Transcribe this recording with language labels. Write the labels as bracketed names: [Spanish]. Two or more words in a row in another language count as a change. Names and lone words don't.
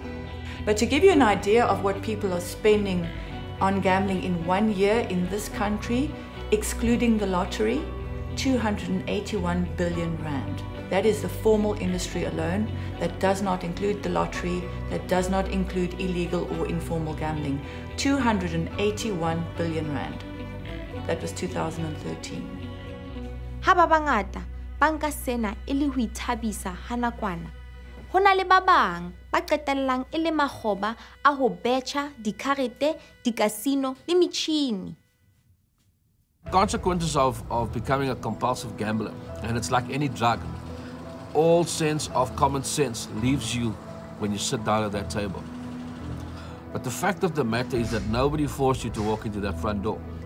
[English] But to give you an idea of what people are spending on gambling in 1 year in this country, excluding the lottery, 281 billion Rand. That is the formal industry alone. That does not include the lottery, that does not include illegal or informal gambling. 281 billion Rand. That was 2013. [Southern Sotho] Ha ba bangata ba nka sena e le ho ithabisa ha nakwana, ho na le ba bang ba qetellang e le makgoba a ho betjha, dikarete, dikasino le metjhini. [English] Consequences of becoming a compulsive gambler, and it's like any drug. All sense of common sense leaves you when you sit down at that table. But the fact of the matter is that nobody forced you to walk into that front door,